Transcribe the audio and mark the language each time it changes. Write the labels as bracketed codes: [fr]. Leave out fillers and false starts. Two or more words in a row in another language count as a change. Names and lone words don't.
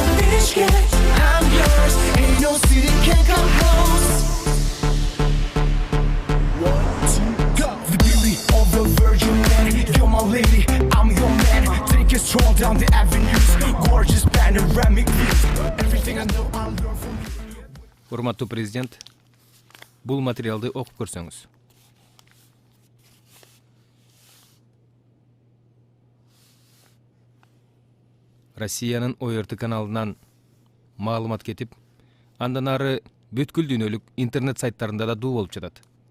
[en] Bishkek, I'm yours, ain't no city can come close. One, two, go. The beauty of the Virgin Land. You're my lady, I'm your man. Take a stroll down the avenues. Gorgeous panoramic views. Everything I know, I'll learn from you. [ky] Урматтуу президент, бул материалды окуп көрсөңүз. Россиянын ОРТ каналынан маалымат кетип, андан ары бүткүл дүйнөлүк интернет сайттарында да дуу болуп жатат.